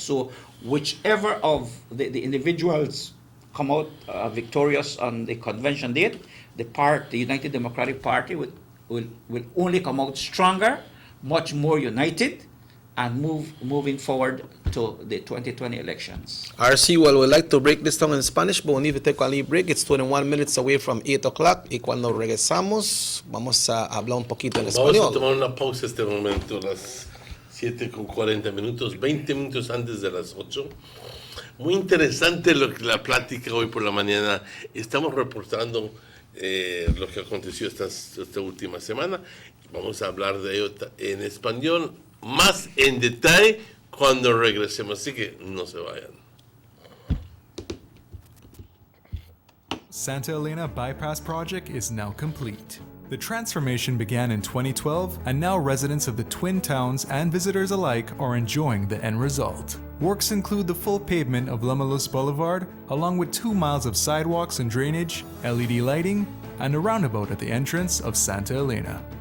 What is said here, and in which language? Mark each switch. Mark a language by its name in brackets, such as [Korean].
[English] So whichever of the individuals come out victorious on the convention date, the United Democratic Party will only come out stronger, much more united, and moving forward to the 2020 elections. RC, well, we'd like to break this down in Spanish, but we need to take a little break. It's 21 minutes away from 8 o'clock. [Spanish] Y cuando regresamos, vamos a hablar un poquito en español. Vamos a tomar una pausa este momento, las 7:40, 20 minutos antes de las 8. Muy interesante la plática hoy por la mañana. Estamos reportando lo que aconteció esta última semana. Vamos a hablar de ello en español más en detalle cuando regresemos, así que no se vayan. [English] Santa Elena Bypass Project is now complete. The transformation began in 2012, and now residents of the Twin Towns and visitors alike are enjoying the end result. Works include the full pavement of Lamalus Boulevard, along with 2 miles of sidewalks and drainage, LED lighting, and a roundabout at the entrance of Santa Elena.